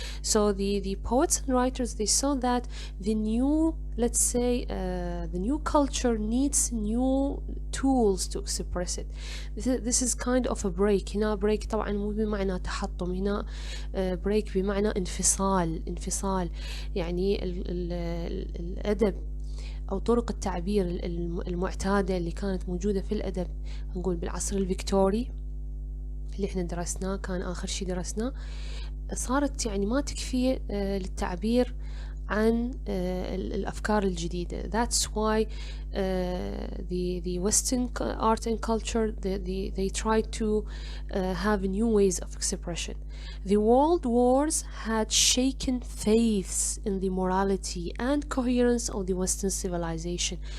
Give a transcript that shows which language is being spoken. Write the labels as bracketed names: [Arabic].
[English] So the poets and writers, they saw that the new, let's say, the new culture needs new tools to express it. This is kind of a break. [Arabic] هنا break طبعا مو بمعنى تحطم، هنا break بمعنى انفصال. يعني الأدب أو طرق التعبير المعتادة اللي كانت موجودة في الأدب، نقول بالعصر الفيكتوري اللي احنا درسناه، كان آخر شي درسناه، صارت يعني ما تكفي للتعبير عن الأفكار الجديدة. [English] That's why the Western art and culture, they try to have new ways of expression. The world wars had shaken faiths in the morality and coherence of the Western civilization.